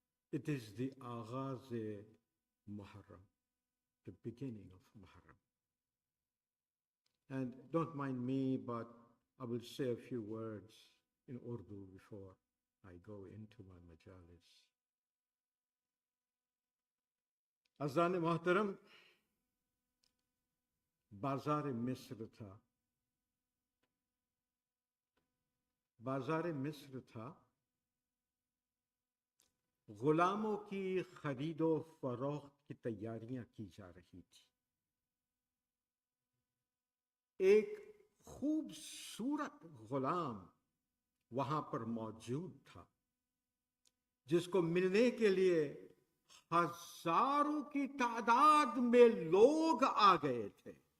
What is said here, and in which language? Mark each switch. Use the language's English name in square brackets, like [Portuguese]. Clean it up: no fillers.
[English] It is the Aghaaz Muharram, the beginning of Muharram. And don't mind me, but I will say a few words in Urdu before I go into my majalis. [Urdu] Azan Muhtaram, بازار مصر تھا. بازار مصر تھا، غلاموں کی خرید و فروخت کی تیاریاں کی جا رہی تھی. ایک خوبصورت غلام وہاں پر موجود تھا جس کو ملنے کے لیے ہزاروں کی تعداد میں لوگ آ گئے تھے.